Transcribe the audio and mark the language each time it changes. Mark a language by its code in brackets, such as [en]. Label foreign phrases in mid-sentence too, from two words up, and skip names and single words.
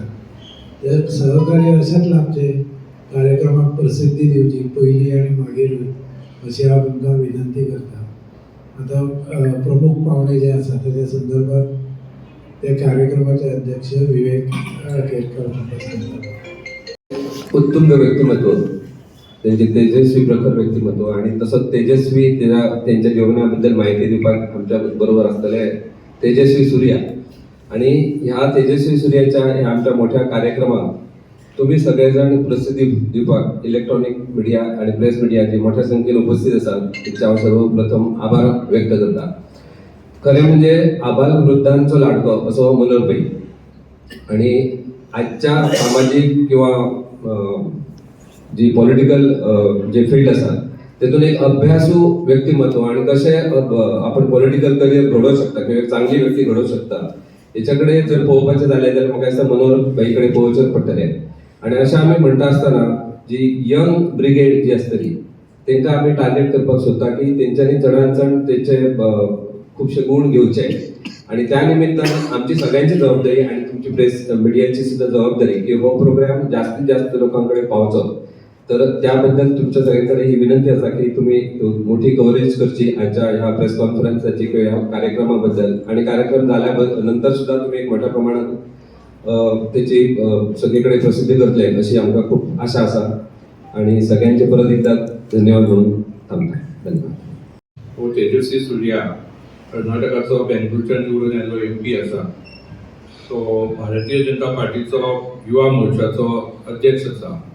[kok] ते सहकार्य अशेंच लाभचे कार्यक्रमाक प्रसिद्धी दिवची पयली आनी मागीरूय अशी हांव तुमकां विनंती करता. आतां प्रमुख पावणे जे आसा ताच्या संदर्भात त्या कार्यक्रमाचे अध्यक्ष विवेक केरकर म्हाका सांगतात. [mr] उत्तुंग व्यक्तिमत्व, त्यांचे तेजस्वी प्रखर व्यक्तिमत्व आणि तसंच तेजस्वी त्यांच्या जीवनाबद्दल माहिती दिवपाक आमच्या बरोबर असलेले तेजस्वी सूर्या. आणि ह्या तेजस्वी सूर्याच्या ह्या आमच्या मोठ्या कार्यक्रमात तुम्ही सगळेजण प्रसिद्धी दिवपाक [en] electronic media [mr] आणि [en] press media [mr] जे मोठ्या संख्येन उपस्थित असतात त्यांच्या सर्वप्रथम आभार व्यक्त करता. [kok] खरें म्हणजे आबालवृद्धांचो लाडको असो मनोरपै. आणि आजच्या सामाजिक किंवा जी पॉलिटिकल जे फील्ड आसा तेतून एक अभ्यासू व्यक्तिमत्व आणि कशें आपण [en] political career [kok] घडोवंक शकता किंवा एक चांगली व्यक्ती घडोवंक शकता हेच्याकडे जर पळोवपाचें जालें जाल्यार म्हाका दिसता मनोहर कडेन पळोवचेंच पडटलें. आणि अशें आमी म्हणटा आसतना जी [en] young brigade [kok] जी आसतली तांकां आमी टार्गेट करपाक सोदता की तेंच्यांनी चडांत चड तेंचे खुबशे गुण घेवचे. आणि त्या निमित्तान आमची सगळ्यांची जबाबदारी आणि तुमची [en] press mediachi [kok] सुद्धा जबाबदारी की हो प्रोग्राम जास्तीत जास्त लोकांकडे पावचो. तर त्याबद्दल तुमच्या सगळ्यांकडे ही विनंती आसा की तुम्ही मोठी कव्हरेज करची आजच्या ह्या [en] press conferencechi [kok] किंवा ह्या कार्यक्रमाबद्दल. आणि कार्यक्रम झाल्यानंतर सुद्धा तुम्ही एक मोठ्या प्रमाणात त्याची सगळीकडे प्रसिद्धी करतले अशी आमकां खूप आशा आसा. आणि सगळ्यांचे परत एकदा धन्यवाद म्हणून थांबता. धन्यवाद. हो तेजस्वी सूर्या कर्नाटकाचो बेंगळूरच्या निवडून आयिल्लो MP आसा. तो भारतीय जनता पार्टीचो युवा मोर्चाचो अध्यक्ष आसा.